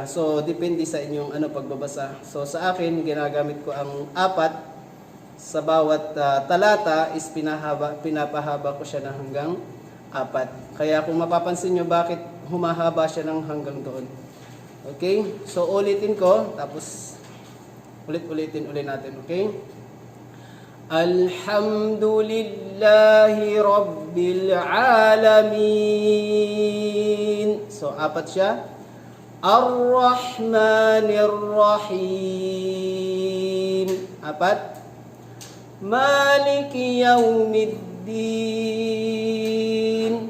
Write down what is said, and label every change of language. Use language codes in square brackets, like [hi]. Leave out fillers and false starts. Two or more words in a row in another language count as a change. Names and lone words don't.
[tl] So, depende sa inyong pagbabasa. So, sa akin, ginagamit ko ang 4. Sa bawat talata is pinapahaba ko siya na hanggang 4. Kaya kung mapapansin nyo bakit humahaba siya ng hanggang doon. Okay? So, ulitin ko. Tapos, ulitin natin, okay? [ar] الحمد لله رب العالمين. [tl] So, 4 siya. [ar] الرحمن الرحيم. 4. مالك يوم الدين.